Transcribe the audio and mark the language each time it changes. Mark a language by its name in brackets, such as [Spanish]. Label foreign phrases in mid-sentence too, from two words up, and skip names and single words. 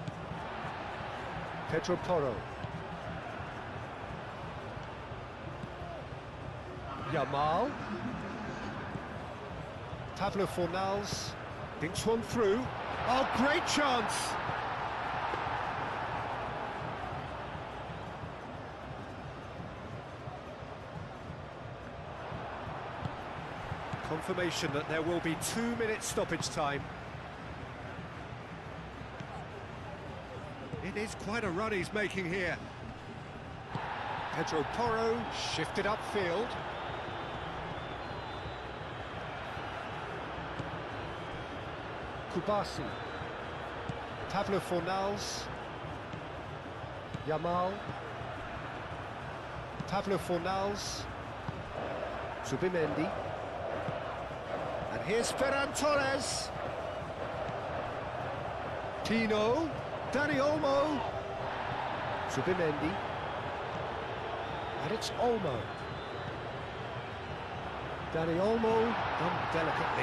[English] Pedro Porro. Yamal. Pablo Fornals thinks one through. Oh, great chance! Confirmation that there will be 2 minutes stoppage time. It is quite a run he's making here. Pedro Porro shifted upfield. Kubasi. Pablo Fornals. Yamal. Pablo Fornals. Zubimendi. And here's Ferran Torres. Tino. Dani Olmo. Zubimendi. And it's Olmo. Dani Olmo done delicately.